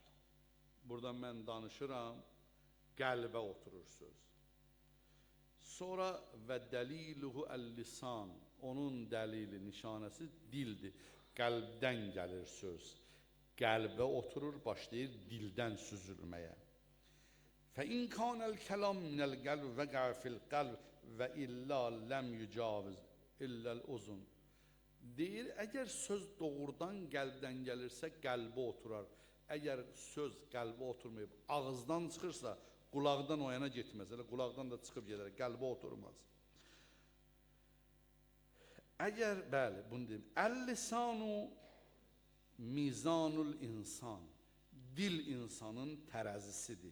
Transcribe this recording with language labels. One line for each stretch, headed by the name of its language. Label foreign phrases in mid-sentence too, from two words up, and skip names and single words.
Azerbaijani: Buradan mən danışıram, qəlbə oturur söz. Sonra
Arabic: ودليله اللسان,
Azerbaijani: onun dəlili, nişanəsi dildir. Qəlbdən gəlir söz. Qəlbə oturur, başlayır dildən süzülməyə.
Arabic: فَإِنْ كَانَ الْكَلَامُ مِنَ الْقَلْبِ وَقَعَ فِي الْقَلْبِ وَإِلَّا لَمْ يُجَاوِزْ إِلَّا الْأُذُنَ.
Azerbaijani: Deyir, əgər söz doğrudan qəlbdən gəlirsə, qəlbə oturar. Əgər söz qəlbə oturmayıb, ağızdan çıxırsa, qulaqdan o yana getməz. Elə qulaqdan da çıxıb gedər, qəlbə oturmaz. Əgər, bəli, bunu deyim,
Arabic: اللسان ميزان الإنسان,
Azerbaijani: dil insanın tərəzisidir.